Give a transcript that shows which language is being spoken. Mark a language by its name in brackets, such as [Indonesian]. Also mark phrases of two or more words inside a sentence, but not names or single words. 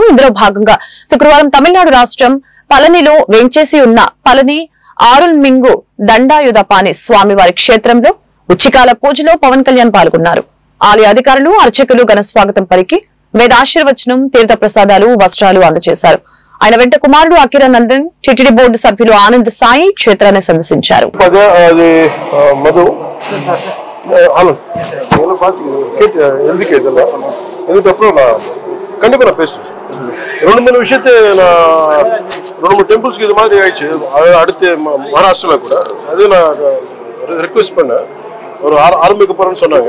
[Telugu] ఇందులో భాగంగా శుక్రవారం తమిళనాడు రాష్ట్రం పళనిలో వేంచేసి ఉన్న పళని ఆరుల్మింగు దండాయుధపాణి స్వామివారి క్షేత్రంలో ఉచ్చికాల పూజలో పవన్ కళ్యాణ్ పాల్గొన్నారు. ఆలయ అధికారులు అర్చకులు ఘన స్వాగతం పలికి వేదాశీర్వచనం, తీర్థ ప్రసాదాలు, వస్త్రాలు అందజేశారు. ఆయన వెంట కుమారుడు అకిరా నందన్, టిటిడి బోర్డు సభ్యులు ఆనంద్ సాయి క్షేత్రాన్ని సందర్శించారు. [Tamil] ரெண்டு மூணு விஷயத்தை நான் 2-3 டெம்பிள்ஸ்க்கு இது மாதிரி ஆயிடுச்சு. அடுத்து மகாராஷ்டிரால கூட அது நான் ரிக்வெஸ்ட் பண்ணேன், ஒரு ஆரம்பிக்க போறேன்னு சொன்னாங்க.